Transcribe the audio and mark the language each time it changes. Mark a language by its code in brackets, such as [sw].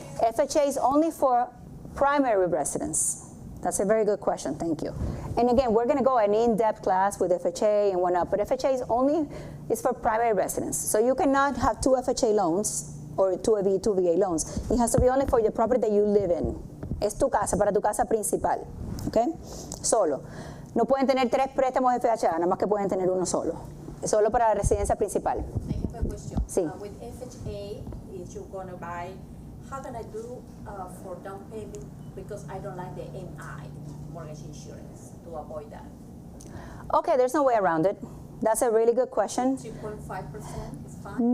[en] FHA is only for primary residence. That's a very good question, thank you. And again, we're going to go an in-depth class with FHA and whatnot, but FHA is for primary residence. So you cannot have two FHA loans or two VA loans. It has to be only for the property that you live in. [es] Es tu casa, para tu casa principal, ¿ok? Solo. No pueden tener tres préstamos de FHA, nada más que pueden tener uno solo. Es solo para la residencia principal. [en] I have a question. [es] Sí. [en] With FHA, if you're going to buy, how can I do for down payment? Because I don't like the MI, mortgage insurance, to avoid that. Okay, there's no way around it. That's a really good question. 2.5% is fine?